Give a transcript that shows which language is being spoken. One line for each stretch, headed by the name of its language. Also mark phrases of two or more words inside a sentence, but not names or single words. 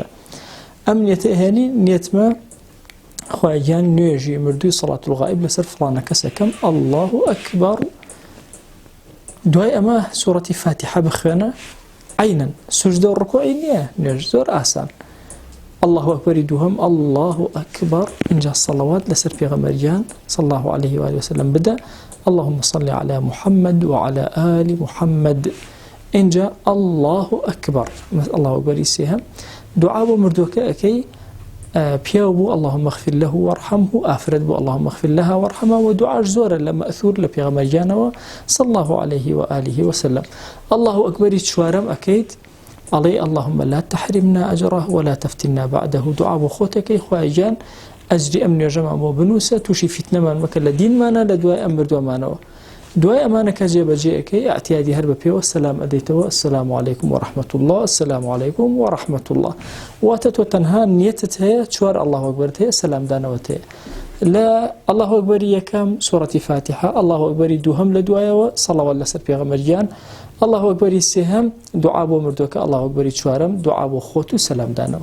Central Kurdish: ئەم نیەتە ئەهێنی نیەتمە خۆیان نوێژی مردووی
Arabic: سەڵات الغائب
Central Kurdish: لەسەر فڵانە کەسەکەم،
Arabic: الله ئەکبەر.
Central Kurdish: دوای ئەمە سوورەتی فاتحە بخوێنە، عینەن سوجدە و ڕکوعی نییە، نوێژ زۆر ئاسان.
Arabic: الله ئەکبەری
Central Kurdish: دووهەم
Arabic: الله ئەکبەر،
Central Kurdish: اینجا سەڵەوات لەسەر پێغەمبەریان
Arabic: صلی الله علیه و آله وسلم
Central Kurdish: بدە،
Arabic: اللهم صل على محمد وعلى آل محمد.
Central Kurdish: اینجا
Arabic: الله ئەکبەر، الله ئەکبەری
Central Kurdish: سێهەم. دوعا بۆ مردووەکە ئەکەی، پیاو بوو
Arabic: اللهم اغفر له وارحمه،
Central Kurdish: ئافرەت بوو
Arabic: اللهم اغفر لها وارحمها،
Central Kurdish: و دوعاش زۆرە لە مەئثور لە پێغەمبەریانەوە
Arabic: صلی الله عليه و آله وسلم. الله ئەکبەری
Central Kurdish: چوارەم ئەکەیت، ئەڵێ
Arabic: اللهم لا تحرمنا أجره ولا تفتنا بعده.
Central Kurdish: دعا بۆ خۆتەکەی، خوایان ئەجری ئەم نوێژەمان بۆ بنووسە، تووشی فیتنەمان مەکە لە دینمانە لە دوای ئەم مردووەمانەوە. دوای ئەمانەکە جێبەجێ ئەکەی، ئەعتیادی هەر بە پێوە سەلام ئەدەیتەوە،
Arabic: السلام علیکم ورحمة الله، السلام علیکم ورحمة الله.
Central Kurdish: واتە تۆ تەنها نیەتت هەیە، 4
Arabic: الله ئەکبەرت
Central Kurdish: هەیە، سەلامدانەوەت هەیە. لە
Arabic: الله ئەکبەری
Central Kurdish: یەکەم سوورەتی فاتحە،
Arabic: الله ئەکبەری
Central Kurdish: دووهەم لە دوایەوە سەڵەوات لەسەر پێغەمبەریان،
Arabic: الله ئەکبەری
Central Kurdish: سێهەم دوعا بۆ مردووەکە،
Arabic: الله ئەکبەری
Central Kurdish: چوارەم دوعا بۆ خۆت و سەلامدانەوە.